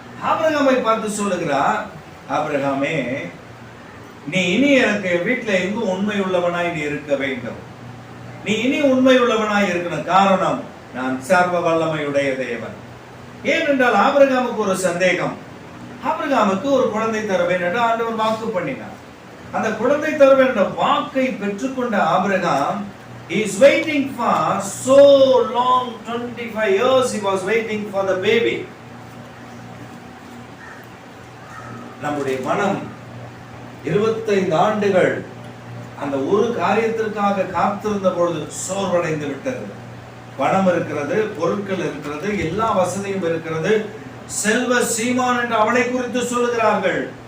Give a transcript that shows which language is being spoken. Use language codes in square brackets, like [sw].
[ta] ஆபிரகாமை பார்த்து சொல்லுகிறார், ஆபிரகாமே, நீ இனி எனக்கு வீட்டில் எங்கும் உண்மை உள்ளவனாய் நீ இருக்க வேண்டும். நீ இனி உண்மை உள்ளவனாய் இருக்கணும். காரணம், நான் சர்வ வல்லமையுடைய தேவன். ஏனென்றால் ஆபிரகாமுக்கு ஒரு சந்தேகம். ஆபிரகாமுக்கு ஒரு குழந்தை தருவேன் என்று ஆண்டவர் வாக்கு பண்ணினார். அந்த குழந்தை தருவேன் என்ற வாக்கை பெற்றுக்கொண்ட Abraham [en] is waiting for so long, 25 years he was waiting for the baby. [ta] நம்முடைய மனம் 25 ஆண்டுகள் அந்த ஒரு காரியத்திற்காக காத்திருந்த பொழுது சோர்வடைந்து விட்டது. பணம் இருக்கிறது, பொருட்கள் இருக்கிறது, எல்லா வசதியும் இருக்கிறது, செல்வ சீமான் என்று அவனை குறித்து சொல்லுகிறார்கள்.